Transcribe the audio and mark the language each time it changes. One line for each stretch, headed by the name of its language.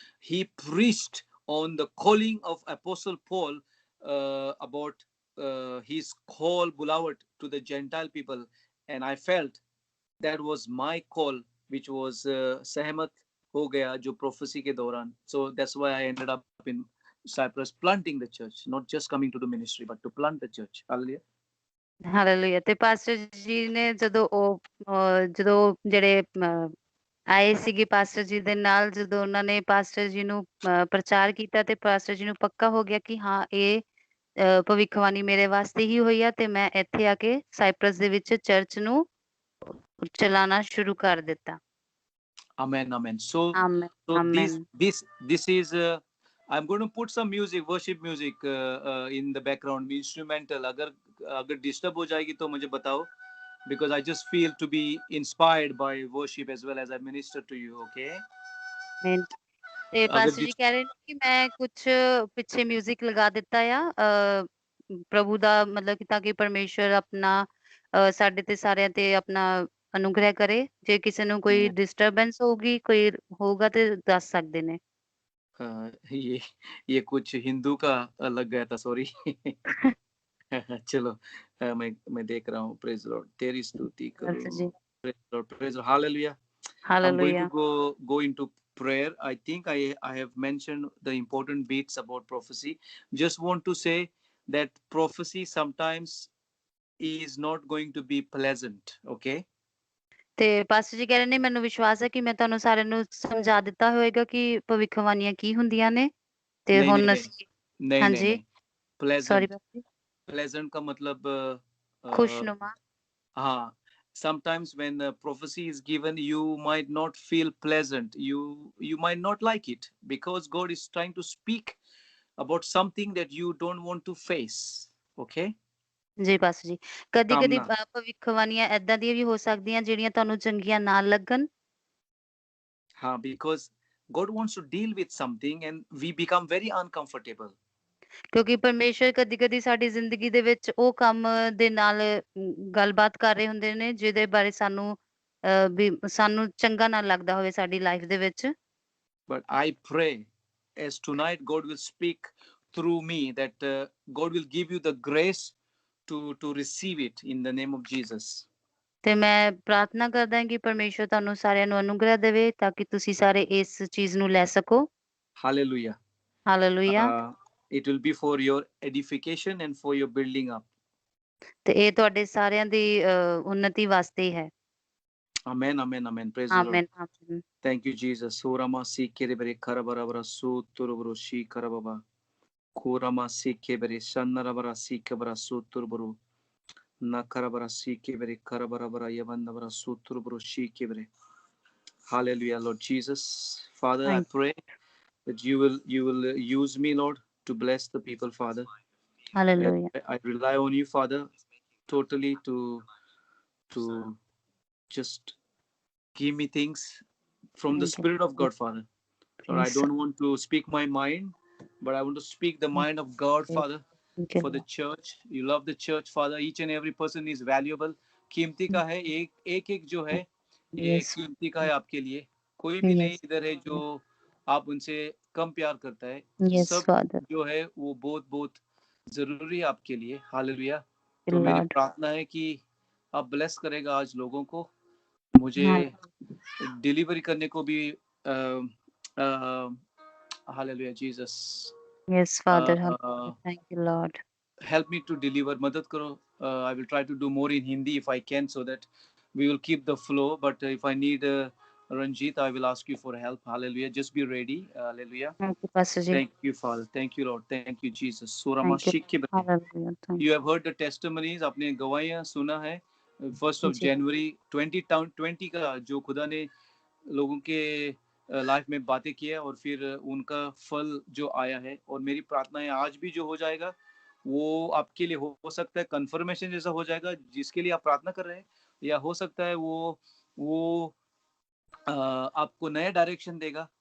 English: He preached on the calling of Apostle Paul, about his call, bulawat, to the Gentile people. And I felt that was my call, which was
Hindi: सहमत हो गया जो prophecy के दौरान.
English: So that's why I ended up in Cyprus planting the church, not just coming to the ministry, but to plant the church. Hallelujah.
Punjabi: Hallelujah. ਤੇ pastor ਜੀ ਨੇ ਜਦੋਂ ਜਿਹੜੇ ਆਏ ਸੀਗੇ ਪਾਸਟਰ ਜੀ ਦੇ ਨਾਲ, ਜਦੋਂ ਉਹਨਾਂ ਨੇ ਪਾਸਟਰ ਜੀ ਨੂੰ ਪ੍ਰਚਾਰ ਕੀਤਾ, ਤੇ ਪਾਸਟਰ ਜੀ ਨੂੰ ਪੱਕਾ ਹੋ ਗਿਆ ਕਿ ਹਾਂ ਇਹ ਭਵਿੱਖਬਾਣੀ ਮੇਰੇ ਵਾਸਤੇ ਹੀ ਹੋਈ ਆ, ਤੇ ਮੈਂ ਇੱਥੇ ਆ ਕੇ ਸਾਈਪਰਸ ਦੇ ਵਿੱਚ ਚਰਚ ਨੂੰ ਚਲਾਉਣਾ ਸ਼ੁਰੂ ਕਰ ਦਿੱਤਾ।
English: Amen, amen. So
Punjabi: amen,
English: so
Punjabi: amen.
English: this is I'm going to put some music, worship music in the background, instrumental.
Hindi: अगर disturb हो जाएगी तो मुझे बताओ,
English: because I just feel to be inspired by worship as well as I minister to you. Okay.
Punjabi: Amen. ਤੇ
Hindi: अगर
Punjabi: pastor ਜੀ ਕਹਿ ਰਹੇ ਨੇ ਕਿ ਮੈਂ ਕੁਛ ਪਿੱਛੇ ਮਿਊਜ਼ਿਕ ਲਗਾ ਦਿੱਤਾ ਆ ਪ੍ਰਭੂ ਦਾ, ਮਤਲਬ ਕਿ ਤਾਂ ਕਿ ਪਰਮੇਸ਼ਵਰ ਆਪਣਾ ਸਾਡੇ ਤੇ ਸਾਰਿਆਂ ਤੇ ਆਪਣਾ ਅਨੁਗ੍ਰਹਿ ਕਰੇ। ਜੇ ਕਿਸੇ ਨੂੰ ਕੋਈ ਡਿਸਟਰਬੈਂਸ ਹੋਊਗੀ, ਕੋਈ ਹੋਊਗਾ, ਤੇ ਦੱਸ ਸਕਦੇ ਨੇ।
Hindi: ये कुछ हिंदू का लग गया था, सॉरी। चलो, मैं देख रहा हूँ। प्रेज लॉर्ड, तेरी स्तुति करो। जी। Praise Lord, praise hallelujah.
English: I'm going to go into prayer. I think I have mentioned the important bits about prophecy. Just want to say that prophecy sometimes is not going to be pleasant. Okay.
Punjabi: ਤੇ pastor ਜੀ ਕਹਿ ਰਹੇ ਨੇ, ਮੈਨੂੰ ਵਿਸ਼ਵਾਸ ਹੈ ਕਿ ਮੈਂ ਤੁਹਾਨੂੰ ਸਾਰਿਆਂ ਨੂੰ ਸਮਝਾ ਦਿੱਤਾ ਹੋਵੇਗਾ ਕਿ ਭਵਿੱਖਬਾਣੀਆਂ ਕੀ ਹੁੰਦੀਆਂ ਨੇ। ਤੇ
Hindi: नहीं नहीं
Punjabi: ਹੁਣ
Hindi: नहीं
Punjabi: ਅਸੀਂ
Hindi: नहीं नहीं
Punjabi: ਹਾਂਜੀ,
Hindi: नहीं
Punjabi: ਸੌਰੀ
English: pleasant,
Punjabi: ਪਾਸਟਰ ਜੀ।
Hindi: pleasant का मतलब खुशनुमा।
English: हाँ, sometimes when prophecy is given, you might not feel pleasant, you might not like it, because God is trying to speak about something that you don't want to face. Okay.
Punjabi: ਜੀ pastor ਜੀ, ਕਦੀ-ਕਦੀ ਸਾਹਮਣਾ। ਭਵਿੱਖਬਾਣੀਆਂ ਏਦਾਂ ਦੀਆਂ ਵੀ ਹੋ ਸਕਦੀਆਂ ਜਿਹੜੀਆਂ ਤੁਹਾਨੂੰ ਚੰਗੀਆਂ ਨਾ ਲੱਗਣ।
English: हाँ, because God wants to deal with something and we become very uncomfortable.
Punjabi: ਕਿਉਂਕਿ ਪਰਮੇਸ਼ਵਰ ਕਦੀ-ਕਦੀ ਸਾਡੀ ਜ਼ਿੰਦਗੀ ਦੇ ਵਿੱਚ ਉਹ ਕੰਮ ਦੇ ਨਾਲ ਗੱਲਬਾਤ ਕਰ ਰਹੇ ਹੁੰਦੇ ਨੇ, ਜਿਹਦੇ ਬਾਰੇ ਸਾਨੂੰ ਵੀ ਸਾਨੂੰ ਚੰਗਾ ਨਾ ਲੱਗਦਾ ਹੋਵੇ ਸਾਡੀ ਲਾਈਫ ਦੇ ਵਿੱਚ।
English: But I pray as tonight God will speak through me, that God will give you the grace to receive it in the name of Jesus.
Punjabi: ਤੇ ਮੈਂ ਪ੍ਰਾਰਥਨਾ ਕਰਦਾ ਹਾਂ ਕਿ ਪਰਮੇਸ਼ਵਰ ਤੁਹਾਨੂੰ ਸਾਰਿਆਂ ਨੂੰ ਅਨੁਗ੍ਰਹਿ ਦੇਵੇ ਤਾਂ ਕਿ ਤੁਸੀਂ ਸਾਰੇ ਇਸ ਚੀਜ਼ ਨੂੰ ਲੈ ਸਕੋ।
English: Hallelujah.
Punjabi: Hallelujah.
English: It will be for your edification and for your building up.
Punjabi: ਤੇ ਇਹ ਤੁਹਾਡੇ ਸਾਰਿਆਂ ਦੀ ਉન્નਤੀ ਵਾਸਤੇ ਹੀ ਹੈ।
English: Amen, amen, amen. Praise the Lord.
Punjabi: Amen, amen.
English: Thank you, Jesus. Surama sikere bere karabarabara suturuburu shi karababa. Kurama sike bere shanarabara sike bara suturuburu. Nakarabara sike bere karabarabara yavandabara suturuburu shi kebere. Hallelujah, Lord Jesus. Father, I pray that you will use me, Lord, to bless the people, Father.
Punjabi: Hallelujah.
English: I rely on you, Father, totally to just give me things from the Spirit of God, Father. Lord, I don't want to speak my mind, but I want to speak the mind of God, Father, for the church. You love the church, Father. Each and every person is valuable.
Hindi: कीमती का है, एक जो है ये कीमती का है आपके लिए। कोई भी नहीं इधर है जो आप उनसे कम प्यार करता है। सब जो है वो बहुत बहुत जरूरी है आपके लिए। हालेलुया। तो मेरी प्रार्थना है कि आप ब्लेस करेगा आज लोगों को, मुझे डिलीवरी करने को भी hallelujah Jesus.
English: Yes, Father. Thank you, Lord. Help me to deliver.
Hindi: मदद करो.
English: I will try to do more in Hindi if I can, so that we will keep the flow. But if I need Ranjit, I will ask you for help. Hallelujah. Just be ready. Hallelujah. Thank you, Pastor Ji. Thank you, Father. Thank you, Lord. Thank you, Jesus. Thank you. Hallelujah. You have heard the testimonies.
Hindi: आपने गवाहियां सुना है। 1st of January 2020 का जो खुदा ने लोगों के life में बातें किया और फिर उनका फल जो आया है, और मेरी प्रार्थना है आज भी जो हो जाएगा वो आपके लिए हो सकता है कंफर्मेशन जैसा हो जाएगा जिसके लिए आप प्रार्थना कर रहे हैं, या हो सकता है वो आपको नया डायरेक्शन देगा।